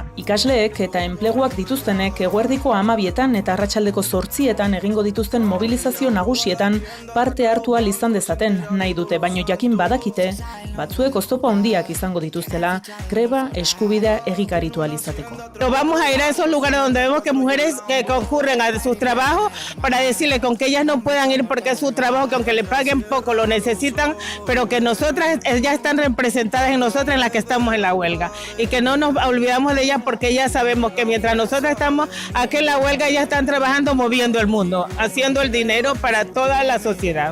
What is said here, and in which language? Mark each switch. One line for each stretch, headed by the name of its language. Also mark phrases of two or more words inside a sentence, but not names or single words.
Basque: Ikasleek eta enpleguak dituztenek eguerdiko 12etan eta arratsaldeko 8etan egingo dituzten mobilizazio nagusietan parte hartu ahal izan dezaten nahi dute, baino jakin badakite, batzuek oztopo handiak izango dituztela, greba eskubidea egikaritu ahal izateko.
Spanish: Vamos a ir a esos lugares donde vemos que mujeres que concurren a sus trabajos para decirles con que ellas no puedan ir porque es su trabajo, que aunque le paguen poco lo necesitan, pero que nosotras ya están representadas en nosotras en las que estamos en la huelga y que no nos olvidamos de ellas porque ya sabemos que mientras nosotras estamos aquí en la huelga ellas están trabajando moviendo el mundo, haciendo el dinero para toda la sociedad.